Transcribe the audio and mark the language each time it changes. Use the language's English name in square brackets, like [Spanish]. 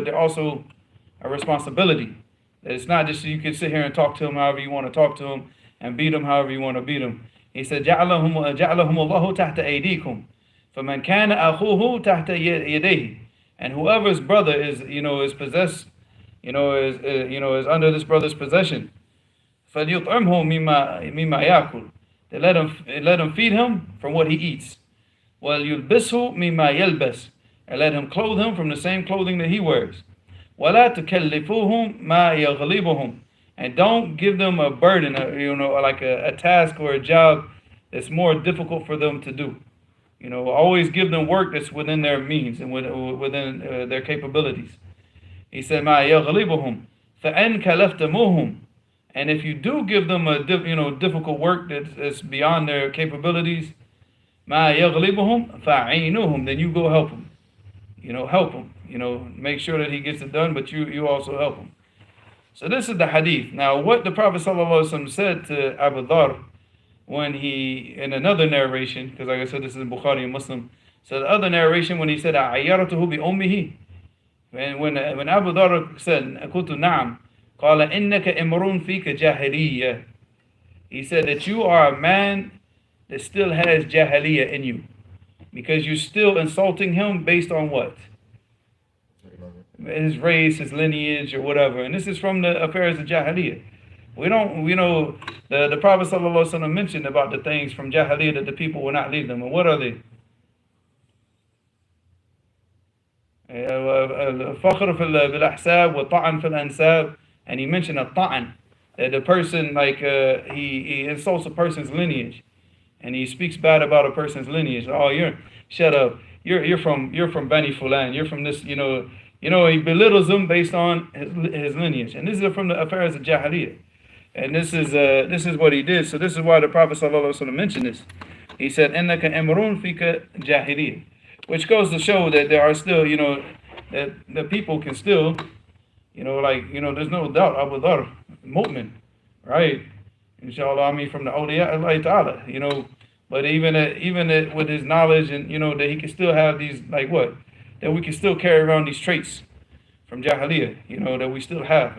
[English] But they're also a responsibility. It's not just you can sit here and talk to them however you want to talk to them and beat them however you want to beat them. He said, [Arabic] جَعَلَهُمُ اللَّهُ تَحْتَ أَيْدِيكُمْ فَمَنْ كَانَ أَخُوهُ تَحْتَ يَدَيْهِ. [English] And whoever's brother is is possessed, is under this brother's possession, [Arabic] فَلْيُطْعِمْهُ مِمَّا يَأْكُلُ. [English] They let him feed him from what he eats. [Arabic] وَلْيُلْبِسْهُ مِمَّا يَلْبَسْ. [English] And let him clothe him from the same clothing that he wears. [Arabic] وَلَا تُكَلِّفُوهُمْ مَا يَغْلِبُهُم. [English] And don't give them a burden, like a task or a job that's more difficult for them to do. Always give them work that's within their means and within their capabilities. He said, [Arabic] مَا يَغْلِبُهُم فَأَنْ كَلَفْتَمُوهُم. [English] And if you do give them a difficult work that's beyond their capabilities, [Arabic] مَا يَغْلِبُهُم فَعِينُوهُم. [English] Then you go help them. Help him. Make sure that he gets it done, but you also help him. So this is the hadith. Now, what the Prophet ﷺ said to Abu Dhar when he, in another narration, because like I said, this is in Bukhari and Muslim. So the other narration, when he said, [Arabic] أَعَيَّرَتُهُ بِأُمِّهِ. [English] When Abu Dhar said, [Arabic] قُلْتُ نَعَمْ قَالَ إِنَّكَ إِمْرٌ فِيكَ جَاهِلِيَّةٌ. [English] He said that you are a man that still has jahiliyyah in you. Because you're still insulting him based on what? His race, his lineage, or whatever. And this is from the affairs of Jahiliyyah. The Prophet ﷺ mentioned about the things from Jahiliyyah that the people will not leave them. And what are they? [Arabic] الفخر في الأحساب والطعن في الأنساب. [English] And he mentioned a ta'an, that the person, he insults a person's lineage. And he speaks bad about a person's lineage. Oh, shut up. You're from Bani Fulan. You're from this, he belittles them based on his lineage. And this is from the affairs of Jahiliyyah. And this is what he did. So this is why the Prophet ﷺ mentioned this. He said, [Arabic] إِنَّكَ إِمْرٌ فِيكَ جَاهِلِيَّةٌ. [English] Which goes to show that there are still, that the people can still, there's no doubt Abu Dhar, mu'min, right? Inshallah, from the awliya Allah Ta'ala, But even with his knowledge and, that he can still have these, that we can still carry around these traits from Jahiliyyah, that we still have.